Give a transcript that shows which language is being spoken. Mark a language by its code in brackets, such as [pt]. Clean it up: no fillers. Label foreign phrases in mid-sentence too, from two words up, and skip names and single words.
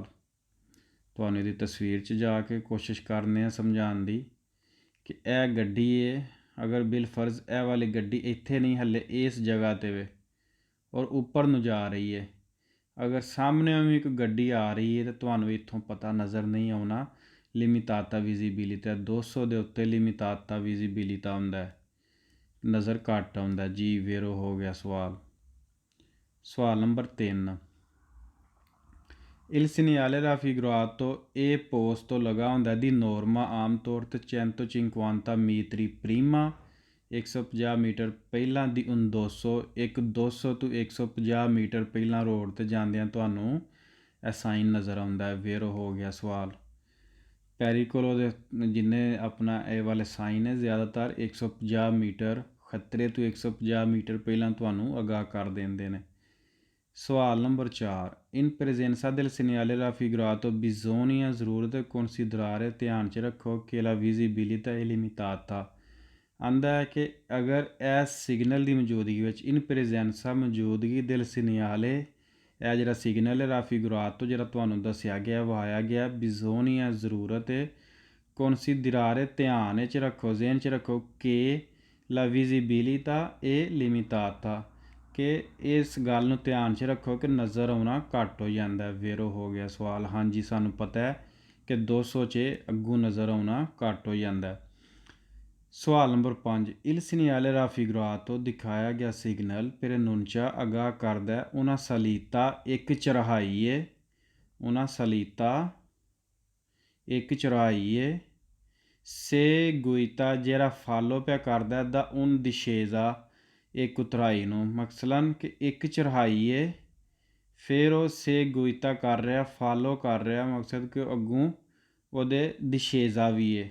[pa] ਤੁਹਾਨੂੰ ਇਹਦੀ ਤਸਵੀਰ 'ਚ ਜਾ ਕੇ ਕੋਸ਼ਿਸ਼ ਕਰਨੇ ਆ ਸਮਝਾਉਣ ਦੀ ਕਿ ਇਹ ਗੱਡੀ ਹੈ, ਅਗਰ ਬਿਲਫਰਜ਼ ਇਹ ਵਾਲੀ ਗੱਡੀ ਇੱਥੇ ਨਹੀਂ ਹਲੇ ਇਸ ਜਗ੍ਹਾ 'ਤੇ ਵੇ ਔਰ ਉੱਪਰ ਨੂੰ ਜਾ ਰਹੀ ਹੈ, ਅਗਰ ਸਾਹਮਣੇ ਵੀ ਇੱਕ ਗੱਡੀ ਆ ਰਹੀ ਹੈ ਤਾਂ ਤੁਹਾਨੂੰ ਇੱਥੋਂ ਪਤਾ ਨਜ਼ਰ ਨਹੀਂ ਆਉਣਾ। [it] limitata visibilità [pa] 200 ਦੇ ਉੱਤੇ [it] limitata visibilità [pa] ਹੁੰਦਾ ਹੈ, ਨਜ਼ਰ ਘੱਟ ਆਉਂਦਾ ਜੀ। ਵੇਰੋ ਹੋ ਗਿਆ ਸਵਾਲ ਨੰਬਰ 3। [it] Il segnale raffigurato [pa] ਇਹ posto ਲਗਾ ਹੁੰਦਾ [it] di norma [pa] ਆਮ ਤੌਰ 'ਤੇ 150 ਮੀਟਰ ਪ੍ਰੀਮਾ 150 ਮੀਟਰ ਪਹਿਲਾਂ ਦੀ 200 200 ਤੋਂ 150 ਮੀਟਰ ਪਹਿਲਾਂ ਰੋਡ 'ਤੇ ਜਾਂਦਿਆਂ ਤੁਹਾਨੂੰ ਇਹ ਸਾਈਨ ਨਜ਼ਰ ਆਉਂਦਾ ਹੈ। ਵੇਰੋ ਹੋ ਗਿਆ ਸਵਾਲ। ਪੈਰੀਕੋਲੋ ਦੇ ਜਿੰਨੇ ਆਪਣਾ ਇਹ ਵਾਲੇ ਸਾਈਨ ਹੈ ਜ਼ਿਆਦਾਤਰ 150 ਮੀਟਰ ਖਤਰੇ ਤੋਂ 150 ਮੀਟਰ ਪਹਿਲਾਂ ਤੁਹਾਨੂੰ ਆਗਾਹ ਕਰ ਦਿੰਦੇ ਨੇ। ਸਵਾਲ ਨੰਬਰ 4। [it] in presenza del segnale raffigurato bisogna ਜ਼ਰੂਰਤ considerare [pa] ਧਿਆਨ 'ਚ ਰੱਖੋ ਕਿ [it] la visibilità è limitata ਆਂਦਾ [pa] ਹੈ ਕਿ ਅਗਰ ਇਸ ਸਿਗਨਲ ਦੀ ਮੌਜੂਦਗੀ ਵਿੱਚ [it] in presenza [pa] ਮੌਜੂਦਗੀ [it] del segnale [pa] ਇਹ ਜਿਹੜਾ ਸਿਗਨਲ ਹੈ ਰਾਫੀਗੁਰਾਤੋ ਜਿਹੜਾ ਤੁਹਾਨੂੰ ਦੱਸਿਆ ਗਿਆ ਵਾਇਆ ਗਿਆ bisogna ਜ਼ਰੂਰਤ ਹੈ considerare ਧਿਆਨ 'ਚ ਰੱਖੋ ਜ਼ਿਹਨ 'ਚ ਰੱਖੋ ਕਿ [it] la visibilità è limitata [pa] ਕਿ ਇਸ ਗੱਲ ਨੂੰ ਧਿਆਨ 'ਚ ਰੱਖੋ ਕਿ ਨਜ਼ਰ ਆਉਣਾ ਘੱਟ ਹੋ ਜਾਂਦਾ। ਵੇਰੋ ਹੋ ਗਿਆ ਸਵਾਲ। ਹਾਂਜੀ ਸਾਨੂੰ ਪਤਾ ਹੈ ਕਿ 200 'ਚ ਅੱਗੋਂ ਨਜ਼ਰ ਆਉਣਾ ਘੱਟ ਹੋ ਜਾਂਦਾ। ਸਵਾਲ ਨੰਬਰ 5। [it] Il segnale raffigurato [pa] ਦਿਖਾਇਆ ਗਿਆ ਸਿਗਨਲ preannuncia ਆਗਾਹ ਕਰਦਾ [it] una salita [pa] ਇੱਕ ਚੜ੍ਹਾਈ ਹੈ, [it] una salita [pa] ਇੱਕ ਚੜ੍ਹਾਈ ਹੈ seguita ਜਿਹੜਾ ਫਾਲੋ ਪਿਆ ਕਰਦਾ [it] da una discesa [pa] ਇੱਕ ਉਤਰਾਈ ਨੂੰ, ਮਕਸਲਨ ਕਿ ਇੱਕ ਚੜ੍ਹਾਈ ਹੈ ਫਿਰ ਉਹ seguita ਕਰ ਰਿਹਾ ਫਾਲੋ ਕਰ ਰਿਹਾ, ਮਕਸਦ ਕਿ ਅੱਗੋਂ ਉਹਦੇ ਦਿਸ਼ੇਜ਼ਾ ਵੀ ਹੈ।